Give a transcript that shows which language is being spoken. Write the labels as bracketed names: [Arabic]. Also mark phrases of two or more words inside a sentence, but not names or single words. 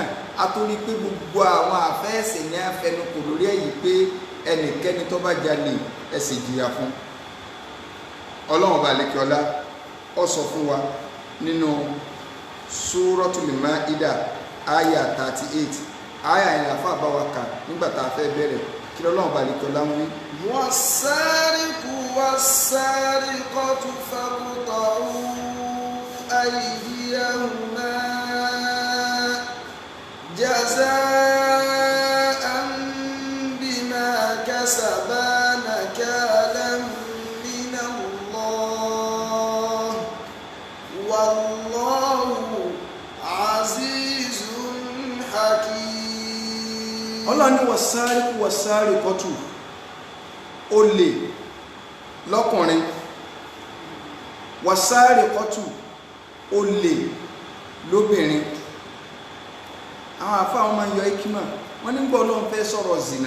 [Yoruba] A tó rí pé gbogbo àwọn àfẹ́ẹ̀sìn ní afẹnu kò lórí èyí pé ẹnikẹ́ni tó bá jalè ẹ sì jìyà fún. Ọlọ́run bá lékè ọlá ó sọ fún wa nínú Suratul Ma'idah àyà 38. Àyà yẹn àfa bá wa kà nígbà tá a fẹ́ bẹ̀rẹ̀. Kí Ọlọ́run bá lékè ọlá ń wí. [Arabic] والسارق والسارقة فاقطعوا أيديهما جزاء بما كسبا نكالا من الله والله عزيز حكيم. [Yoruba] Ọlọ́run ní [Arabic] والسارق والسارقة, [Yoruba] olè lọ́kùnrin, was-sariqatu, olè lóbìnrin. Àwọn àfáà wọn máa ń yọ ikima, wọ́n ní gbọ́ Ọlọ́run fẹ́ sọ̀rọ̀ zina.